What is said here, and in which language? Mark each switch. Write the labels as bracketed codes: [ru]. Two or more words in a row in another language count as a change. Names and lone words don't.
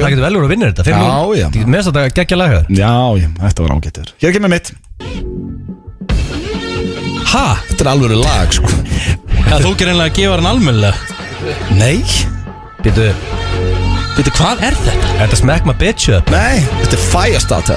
[is] Það getur vel úr að vinna þetta 5, 0 Já Mér finnst þetta geggja lag Já, þetta var ágættur Hér kemur mitt Ha? Þetta er alveg lag, sko Já, þú gerir einlega að gefa hann almennilega Nei Býtu, hvað er þetta? Þetta [en] smack my bitch up [is] Nei, þetta er Firestarter